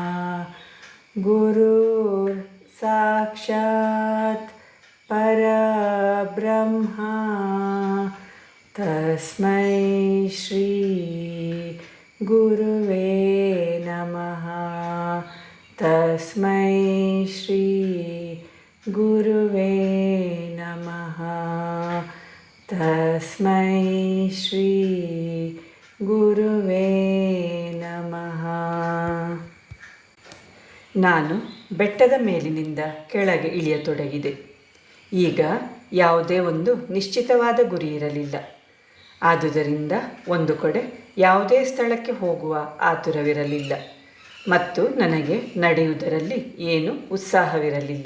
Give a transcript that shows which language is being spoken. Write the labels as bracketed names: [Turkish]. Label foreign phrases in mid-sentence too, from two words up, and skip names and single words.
[Sanskrit] ಗುರುರ್ ಸಾಕ್ಷಾತ್ ಪರಬ್ರಹ್ಮ ತಸ್ಮೈ ಶ್ರೀ ಗುರುವೇ ನಮಃ. ತಸ್ಮೈ ಶ್ರೀ ಗುರುವೇ ನಮಃ. ತಸ್ಮೈ ಶ್ರೀ ಗುರುವೇ ನಮಃ. [Kannada] ನಾನು ಬೆಟ್ಟದ ಮೇಲಿನಿಂದ ಕೆಳಗೆ ಇಳಿಯತೊಡಗಿದೆ. ಈಗ ಯಾವುದೇ ಒಂದು ನಿಶ್ಚಿತವಾದ ಗುರಿ ಇರಲಿಲ್ಲ. ಆದುದರಿಂದ ಒಂದು ಕಡೆ ಯಾವುದೇ ಸ್ಥಳಕ್ಕೆ ಹೋಗುವ ಆತುರವಿರಲಿಲ್ಲ ಮತ್ತು ನನಗೆ ನಡೆಯುವುದರಲ್ಲಿ ಏನೂ ಉತ್ಸಾಹವಿರಲಿಲ್ಲ.